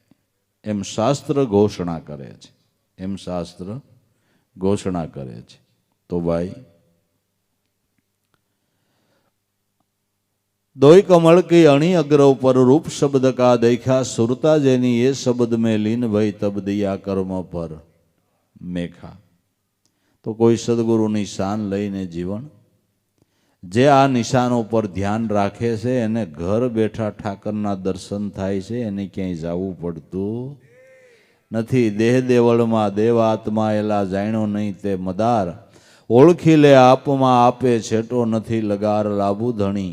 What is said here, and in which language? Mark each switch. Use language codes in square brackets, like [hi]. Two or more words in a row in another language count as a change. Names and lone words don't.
[gu] એમ શાસ્ત્ર ઘોષણા કરે છે. એમ શાસ્ત્ર ઘોષણા કરે છે. તો ભાઈ [hi] दोय कमल की अणी अग्र ऊपर रूप शब्द का देख्या, सुरता जेनी ए शब्द में लीन भई तब दिया कर्म पर मेखा. [gu] તો કોઈ સદગુરુ નિશાન લઈને જીવન જે આ નિશાનો પર ધ્યાન રાખે છે એને ઘર બેઠા ઠાકરના દર્શન થાય છે. એને ક્યાંય જવું પડતું નથી. દેહ દેવળમાં દેવ આત્મા એલા જાણ્યો નહીં તે મદાર, ઓળખી લે આપમાં આપે છેટો નથી લગાર લાભુ ધણી.